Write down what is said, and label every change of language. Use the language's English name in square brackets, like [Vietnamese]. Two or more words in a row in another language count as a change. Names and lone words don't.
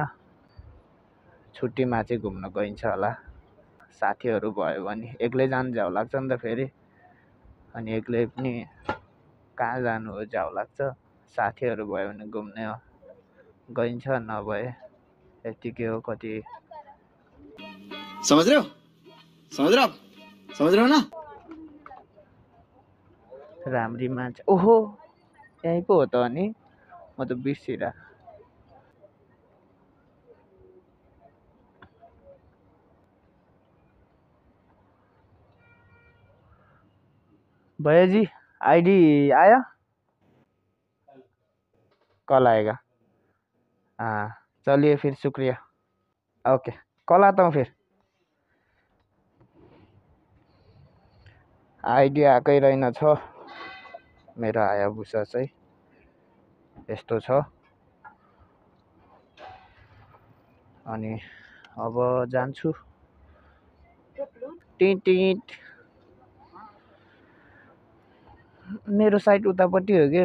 [Nepali] छुट्टीमा चाहिँ घुम्न गइन्छ होला। साथीहरू भयो भने एक्लै जानु झ्याउ लाग्छ नि त फेरि। अनि एक्लै पनि कहाँ जानु हो झ्याउ लाग्छ। साथीहरू भयो भने घुम्ने हो, गइन्छ। नभए यतिकै हो। कति [Hindi] समझ रहे हो ना? [Nepali] राम्री मान्छे। ओहो यहीँ पो हो त अनि, म त बिर्सिरा। [Hindi] भैया जी आईडी आया? कल आएगा। हाँ चलिए फिर, शुक्रिया। ओके कल आता हूँ फिर। [Nepali] आइडी आएकै रहेनछ मेरो हायाभुसा चाहिँ। यस्तो छ। अनि अब जान्छु। टिटिट मेरो साइड उतापट्टि हो कि।